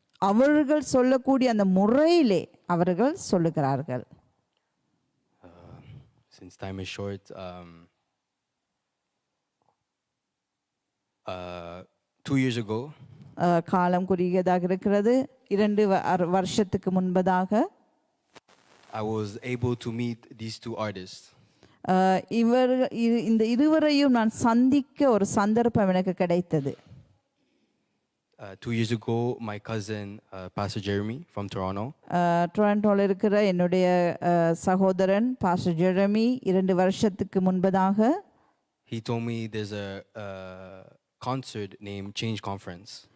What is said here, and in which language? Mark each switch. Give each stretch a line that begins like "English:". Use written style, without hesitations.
Tamil: அவர்கள் சொல்லக்கூடிய அந்த முறையிலே அவர்கள் சொல்லுகிறார்கள்.
English: Since time is short, 2 years ago,
Tamil: காலம் குறுகியதாக இருக்கிறது. 2 வருஷத்துக்கு முன்பதாக
English: I was able to meet these two artists.
Tamil: இந்த இருவரையும் நான் சந்திக்க ஒரு சந்தர்ப்பம் எனக்கு கிடைத்தது.
English: 2 years ago, my cousin, Pastor Jeremy from Toronto.
Tamil: டொரண்டோவில் இருக்கிற என்னுடைய சகோதரன் பாஸ்டர் ஜெரமி 2 வருஷத்துக்கு முன்பதாக
English: he told me there's a concert named Change Conference.